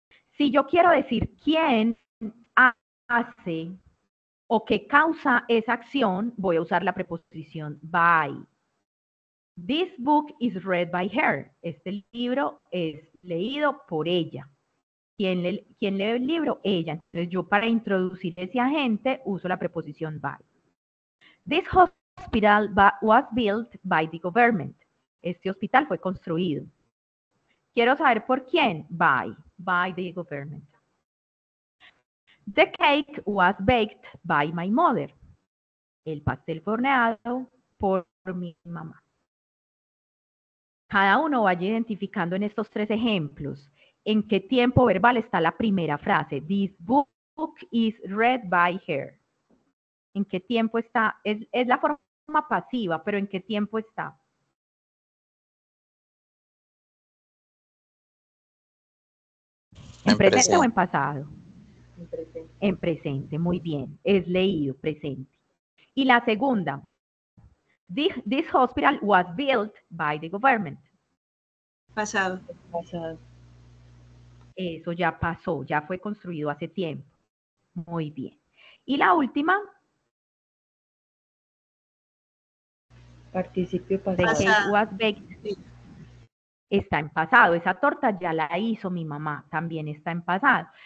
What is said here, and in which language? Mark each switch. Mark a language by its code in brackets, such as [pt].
[es] Si yo quiero decir quién hace o qué causa esa acción, voy a usar la preposición by. [en] This book is read by her. [es] Este libro es leído por ella. ¿Quién lee el libro? Ella. Entonces yo para introducir ese agente uso la preposición by. [en] This hospital was built by the government. [es] Este hospital fue construido. Quiero saber por quién. [en] By the government. The cake was baked by my mother. [es] El pastel fue horneado por mi mamá. Cada uno vaya identificando en estos 3 ejemplos en qué tiempo verbal está la primera frase. [en] This book is read by her. [es] ¿En qué tiempo está? Es la forma pasiva, pero ¿en qué tiempo está? ¿En presente o en pasado? En presente. En presente, muy bien. Es leído, presente. Y la segunda. [en] This hospital was built by the government. [es] Pasado. Eso ya pasó, ya fue construido hace tiempo. Muy bien. Y la última. Participio pasado. [en] The cake was baked. [es] Está en pasado. Esa torta ya la hizo mi mamá, también está en pasado.